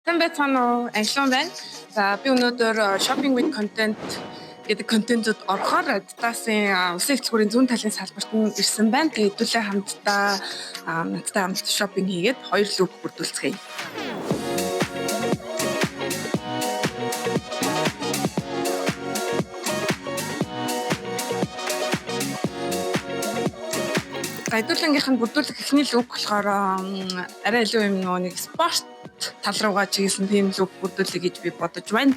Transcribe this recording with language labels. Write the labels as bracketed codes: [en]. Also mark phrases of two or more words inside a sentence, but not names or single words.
[mn] Сайн байцгаана уу? Англиан байна. За би өнөөдөр [en] shopping with content [mn] гэдэг контентод орохоор Adidas-ын улсын эхлэлгүүрийн зүүн талын салбарт нь ирсэн байна. Тэгээд хэдүүлээ надтай хамт шопинг хийгээд 2 лук бүрдүүлцгээе. Хэдүүлэнгийнх нь бүрдүүлэх эхний лук болохоор арай илүү юм нэг спорт тал руугаа чиглэсэн тийм лук бүрдүүлэх гэж би бодож байна.